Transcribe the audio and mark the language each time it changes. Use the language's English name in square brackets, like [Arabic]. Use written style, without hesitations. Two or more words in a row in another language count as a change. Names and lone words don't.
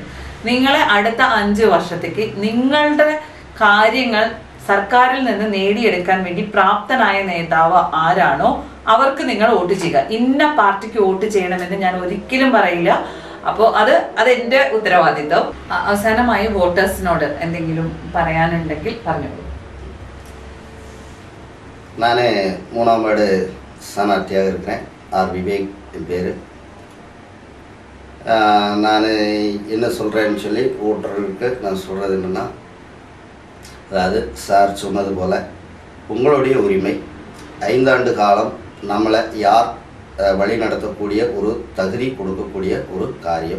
[Malayalam] നിങ്ങളെ അടുത്ത 5 വർഷത്തേക്ക് നിങ്ങളുടെ കാര്യങ്ങൾ സർക്കാരിൽ നിന്ന് നേടിയെടുക്കാൻ വേണ്ടി പ്രാപ്തനായ നേതാവ് ആരാണോ അവർക്ക് നിങ്ങൾ വോട്ട് ചെയ്യുക. ഇന്ന പാർട്ടിക്ക് വോട്ട് ചെയ്യണമെന്ന് ഞാൻ ഒരിക്കലും പറയില്ല. അപ്പോൾ അത് എൻ്റെ ഉത്തരവാദിത്വം. അവസാനമായി വോട്ടേഴ്സിനോട് എന്തെങ്കിലും പറയാനുണ്ടെങ്കിൽ പറഞ്ഞോളൂ. [Tamil] நான் 3ஆம் வார்டு സ്ഥാനാർത്ഥിயாக இருக்கிறேன். ஆர் விவேக் என் பேர். நான் என்ன சொல்கிறேன்னு சொல்லி ஓட்டுறதுக்கு நான் சொல்கிறது என்னென்னா, அதாவது சார் சொன்னது போல் உங்களுடைய உரிமை 5 ஆண்டு காலம் நம்மளை யார் வழி நடத்தக்கூடிய ஒரு தகுதி கொடுக்கக்கூடிய ஒரு காரியம்.